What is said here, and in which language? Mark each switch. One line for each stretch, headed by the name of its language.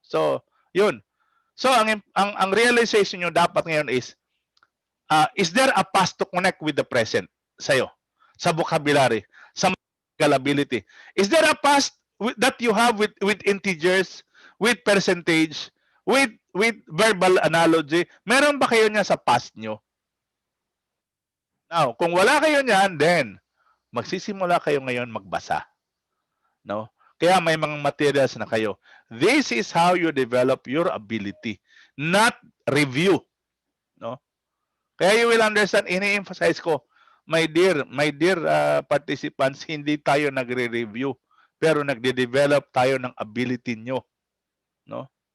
English: So yun.
Filipino: So ang realization nyo dapat ngayon
English: is there a past to connect with the present sa'yo, sa vocabulary, sa ability? Is there a past that you have with integers, with percentage, with verbal analogy?
Filipino: Meron ba kayo niya sa past nyo? Now, kung wala kayo niyan, then magsisimula kayo ngayon magbasa. No? Kaya may mga materials na kayo.
English: This is how you develop your ability, not review.
Filipino: No? Kaya
English: you will understand,
Filipino: ini-emphasize ko,
English: my dear participants,
Filipino: hindi tayo nagre-review, pero nagde-develop tayo ng ability nyo. No?